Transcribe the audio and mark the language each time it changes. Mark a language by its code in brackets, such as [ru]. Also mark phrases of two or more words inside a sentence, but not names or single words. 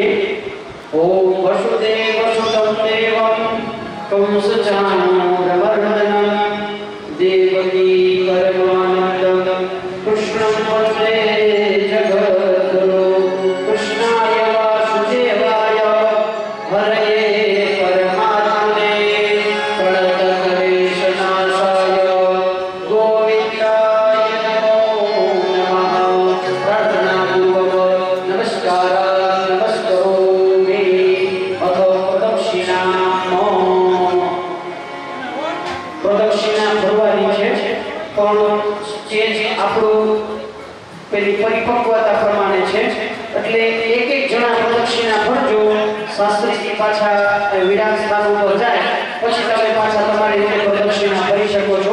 [sa] ઓમ વસુદેવ વસુદમ દેવમ કંસચાણૂરમર્દનમ દેવકી પરમાનંદમ કૃષ્ણં વંદે જગદ્ગુરુ કૃષ્ણાય વાસુદેવાય હરયે પરમાત્મને પ્रणतक्लेशनाशाय गोविन्दाय नमो नमः. प्रार्थनापूर्वक नमस्कारान् नमस्करोमि. [gu] अथ પ્રદક્ષિણા ભરવાની છે, પણ સ્ટેજ આપણું પેલી પરિપક્વતા પ્રમાણે છે, એટલે એક એક જણા પ્રદક્ષિણા ભરજો. શાસ્ત્રીજી પાછા વિરામ સ્થાન ઉપર જાય પછી તમે પાછા તમારી રીતે પ્રદક્ષિણા કરી શકો છો.